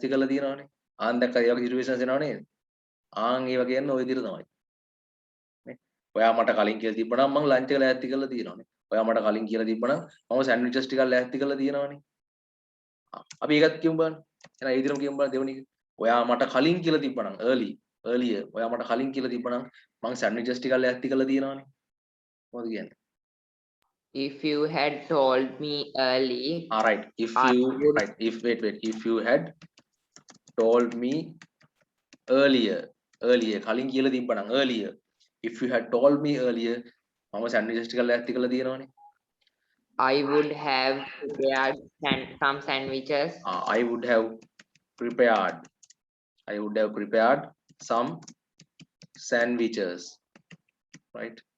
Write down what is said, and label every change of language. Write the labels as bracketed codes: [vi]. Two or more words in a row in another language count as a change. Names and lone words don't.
[si] කරලා තියනවානේ ආන් දැක්කද ඒ වගේ සිටුේෂන්ස් එනවා නේද ආන් ඒව කියන්නේ ওই විදිහට තමයි නේ ඔයා මට කලින් කියලා තිබ්බනම් මම ලන්ච් එක ලෑස්ති කරලා තියනවානේ ඔයා මට කලින් කියලා තිබ්බනම් මම සෑන්ඩ්විචස් ටිකක් ලෑස්ති කරලා තියනවානේ අපි ඒකත් කියමු බලන්න එහෙනම් ඒ විදිහටම කියමු බලන්න දෙවෙනි එක ඔයා මට කලින් කියලා තිබ්බනම් earlier ඔයා මට කලින් කියලා තිබ්බනම් මම සෑන්ඩ්විචස් ටිකක් ලෑස්ති කරලා තියනවානේ මොකද කියන්නේ [en] If you had told me early, right if I you would- right if wait if you had told me earlier [si] කලින් කියලා තිබ්බනම් [en] earlier if you had told me earlier [si] මම සෑන්ඩ්විචස් ටිකක් ලෑස්ති කරලා තියනවානේ [en] I would have prepared some sandwiches. I would have prepared some sandwiches right